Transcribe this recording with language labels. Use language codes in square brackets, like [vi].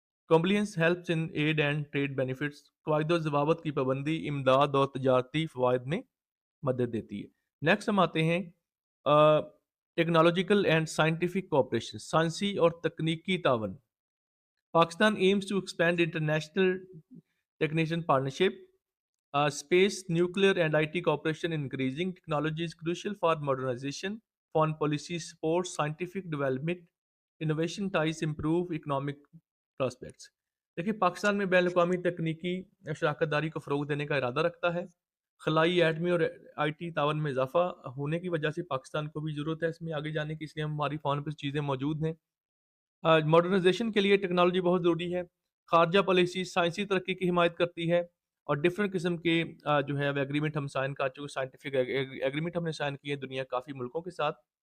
[en] compliance helps in aid and trade benefits, [ur] قواعد و ضوابط کی پابندی امداد اور تجارتی فوائد میں مدد دیتی ہے. نیکسٹ ہم آتے ہیں [en] technological and scientific cooperation, [ur] سائنسی اور تکنیکی تعاون. [en] Pakistan aims to expand international technician partnership, space, nuclear and IT cooperation increasing. Technology is crucial for modernization, foreign policy support, scientific development, innovation ties improve economic prospects. [ur] دیکھیے پاکستان میں بین الاقوامی تکنیکی شراکت داری کو فروغ دینے کا ارادہ رکھتا ہے. خلائی, ایٹمی اور IT تعاون میں اضافہ ہونے کی وجہ سے پاکستان کو بھی ضرورت ہے اس میں آگے جانے کی, اس لیے ہماری فارن پہ چیزیں موجود ہیں. ماڈرنائزیشن کے لیے ٹیکنالوجی بہت ضروری ہے. خارجہ پالیسی سائنسی ترقی کی حمایت کرتی ہے, اور ڈفرینٹ قسم کے جو ہے ایگریمنٹ ہم سائن کر چکے, سائنٹیفک ایگریمنٹ ہم نے سائن کیے دنیا کافی ملکوں کے ساتھ.